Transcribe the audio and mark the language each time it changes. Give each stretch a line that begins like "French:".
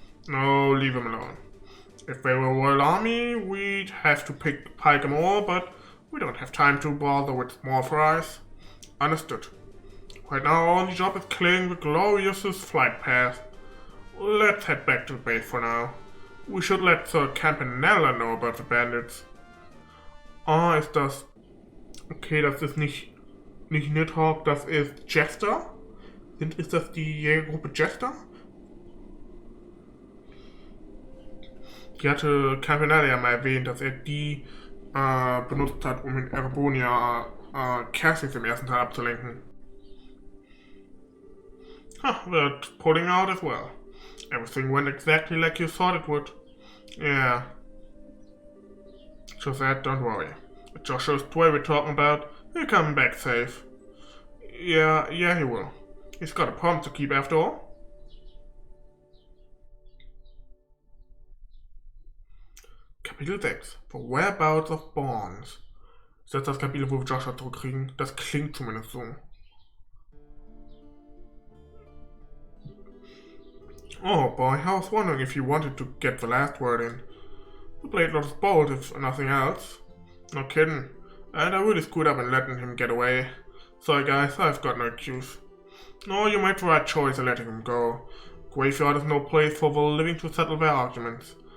English: No, leave them alone. If they were a royal army, we'd have to pike them all, but we don't have time to bother with small fries. Understood. Right now, our only job is clearing the glorious flight path. Let's head back to the base for now. We should let Sir Campanella know about the bandits.
German: Ah, ist das... Okay, das ist nicht Nidhogg, das ist Jester? Ist das die Jägergruppe Jester? Die hatte Campanella ja mal erwähnt, dass er die benutzt hat, um in Erebonia Cassis im ersten Teil abzulenken.
English: They're pulling out as well. Everything went exactly like you thought it would. Yeah. Josette, don't worry. Joshua's toy we're talking about, he'll come back safe. Yeah, he will. He's got a promise to keep after all. Kapitel 6. The Whereabouts of Bonds.
German: Ist das das Kapitel, wo wir Joshua zurückkriegen? Das klingt zumindest so.
English: Oh boy, I was wondering if you wanted to get the last word in. The blade looks bold, if nothing else. No kidding. And I really screwed up in letting him get away. Sorry guys, I've got no excuse. No, you made the right choice in letting him go. Graveyard is no place for the living to settle their arguments.